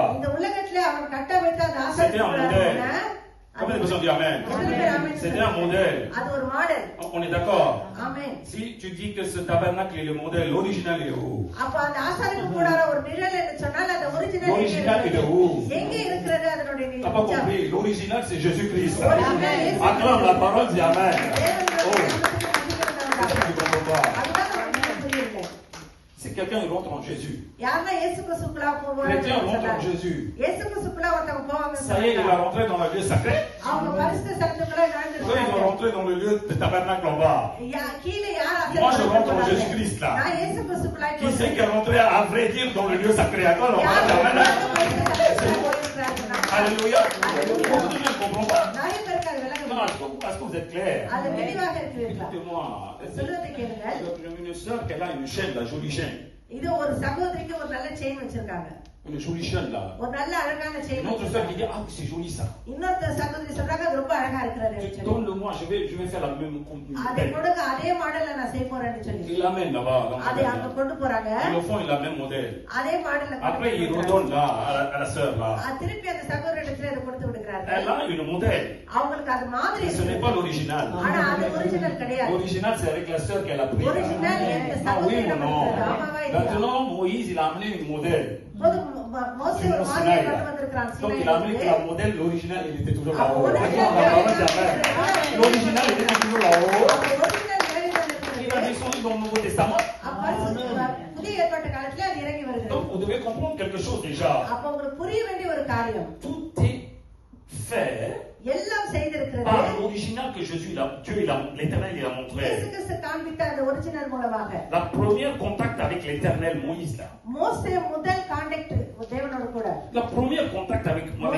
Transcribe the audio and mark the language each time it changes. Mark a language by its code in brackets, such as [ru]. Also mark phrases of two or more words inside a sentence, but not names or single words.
[ta] இந்த உலகத்திலே அவன் கட்ட வைத்த அந்த [fr] C'était [ta] ஆசாரிப்பு [fr] un [ta] கூடாரம் [fr] modèle. [ta] என்ன? [fr] Combien de personnes disent Amen? C'était un modèle. [ta] அது ஒரு மாடல். [fr] On est d'accord? [ta] ஆமென். [fr] Si tu dis que ce tabernacle est le modèle, l'original est où? [ta] அப்ப அந்த ஆசாரிப்பு கூடாரம் ஒரு நிழல் என்று சொன்னால் அந்த ஒரிஜினல் [fr] L'original est de où? [ta] எங்கே இருக்கிறது அதனுடைய [fr] T'as pas [ta] நிஜம்? [fr] compris? L'original c'est Jésus-Christ. Amen. Acclame la parole, dis Amen. [ta] தேவனுடைய [fr] Oh, [ta] நாமத்துக்கு [fr] tu comprends pas. [ta] அதுதான் நமக்கு புரியவில்லை. [fr] Si quelqu'un il rentre en Jésus, [ta] யாருன்னா இயேசு கிறிஸ்துக்குள்ள போவாங்க [fr] chrétien rentre en Jésus, [ta] இயேசு கிறிஸ்துக்குள்ள ஒருத்தங்க போவாங்க [fr] ça y est, il va rentrer dans le lieu sacré. [ta] அவங்க பரிசுத்த சத்துக்குள்ள [fr] Eux, ils vont [ta] நடந்துருக்காங்க. [fr] rentrer dans le lieu de tabernacle en bas. [ta] கீழே யார் [fr] Moi, je rentre en Jésus-Christ, là. [ta] நான் இயேசு கிறிஸ்துக்குள்ள [fr] Qui c'est qui est rentré à vrai dire dans le lieu sacré? Attends, on va dire Amen. Alléluia. Beaucoup de gens ne comprennent pas. [ta] நிறைய பேருக்கு அது விளங்க [fr] Non, est-ce que vous êtes clair? [ta] அது தெளிவாக இருக்கிறீர்களா? [fr] Écoutez-moi. [ta] சொல்றதை கேளுங்கள். [fr] Une sœur qui a une chaîne, la jolie chaîne. [ta] இது ஒரு சகோதரிக்கு ஒரு நல்ல செயின் வச்சிருக்காங்க. [fr] Une jolie chaîne là. [ta] ஒரு நல்ல அழகான செயின். [fr] Une autre sœur qui dit ah c'est joli ça. [ta] இன்னொரு சகோதரி சொல்றாங்க அது ரொம்ப அழகா இருக்கிறது. [fr] Donne-le-moi, je vais faire la même contenu. [ta] அதை கொடுங்க அதே மாடல்ல நான் செய்ய போறேன்னு சொல்லி. [fr] Il l'amène là-bas. [ta] அதை அங்க கொண்டு போறாங்க. [fr] Ils le font, il a le même modèle. [ta] அதே மாடல்ல [fr] Après il redonne là à la sœur là. [ta] திருப்பி அந்த சகோதரிடத்துல இதை கொடுத்து விடுகிறாங்க. [fr] Elle a une modèle. [ta] அவங்களுக்கு அது மாதிரி [fr] Ce n'est pas l'original. [ta] ஆனா அது ஒரிஜினல் கிடையாது. [fr] L'original c'est avec la sœur qu'elle a pris. [ta] ஒரிஜினல் இந்த [fr] Ah oui ou non? [ta] ஆமாவா இல்லையா? [fr] Maintenant Moïse il a amené une modèle. [ta] போது மோசே ஒரு மாதிரி கொண்டு வந்திருக்கான். [fr] Donc il a amené que la modèle, l'original il était toujours là-haut. Original. L'original il était toujours là-haut. [ta] ஒரிஜினல் வேலை தான் [fr] Il [ta] இருக்குது. [fr] a descendu dans le Nouveau Testament. [ta] புதிய ஏற்பாட்டு காலத்துல அது இறங்கி வருது. [fr] Donc vous devez comprendre quelque chose déjà. [ta] அப்ப உங்களுக்கு புரிய வேண்டிய ஒரு காரியம். [fr] Tout est fait [ta] எல்லாம் செய்திருக்கிறது. [fr] par l'original que Jésus, Dieu, l'Éternel, il a [ta] இயேசு [fr] montré. [ta] கிறிஸ்து காண்பித்த அந்த ஒரிஜினல் மூலமாக [fr] La première contact avec l'Éternel, Moïse là. [ta] மோசே முதல் கான்டாக்ட் தேவனோட கூட. [fr] La première contact avec [ta] முதல்